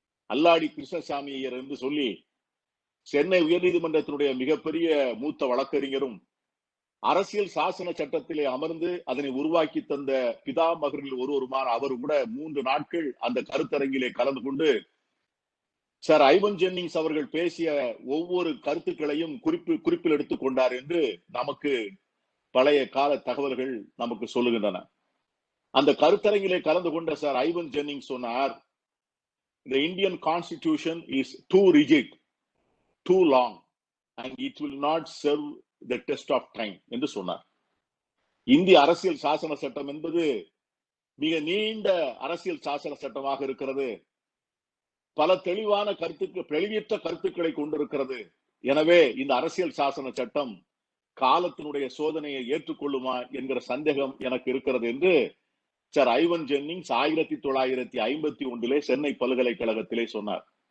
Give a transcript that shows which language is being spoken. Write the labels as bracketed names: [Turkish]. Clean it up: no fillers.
[Tamil] அல்லாடி கிருஷ்ணசாமி ஐயர் என்று சொல்லி சென்னை உயர்நீதிமன்றத்தினுடைய மிகப்பெரிய மூத்த வழக்கறிஞரும், அரசியல் சாசன சட்டத்திலே அமர்ந்து அதனை உருவாக்கி தந்த பிதாமகரில் ஒருவருமான அவர் கூட 3 நாட்கள் அந்த கருத்தரங்கிலே கலந்து கொண்டு சார் ஐவன் ஜென்னிங்ஸ் அவர்கள் பேசிய ஒவ்வொரு கருத்துக்களையும் குறிப்பில் எடுத்துக் கொண்டார் என்று நமக்கு பழைய கால தகவல்கள் நமக்கு சொல்லுகின்றன. அந்த கருத்தரங்கிலே கலந்து கொண்ட சார் ஐவன் ஜென்னிங்ஸ் சொன்னார், [English] the Indian constitution is too rigid, too long, and it will not serve the test of time [Tamil] என்று சொன்னார். இந்திய அரசியல் சாசன சட்டம் என்பது மிக நீண்ட அரசியல் சாசன சட்டமாக இருக்கிறது. பல தெளிவான தெளிவற்ற கருத்துக்களை கொண்டிருக்கிறது. எனவே இந்த அரசியல் சாசன சட்டம் காலத்தினுடைய சோதனையை ஏற்றுக்கொள்ளுமா என்கிற சந்தேகம் எனக்கு இருக்கிறது என்று சார் ஐவன் ஜென்னிங்ஸ் 1951 சென்னை பல்கலைக்கழகத்திலே சொன்னார்.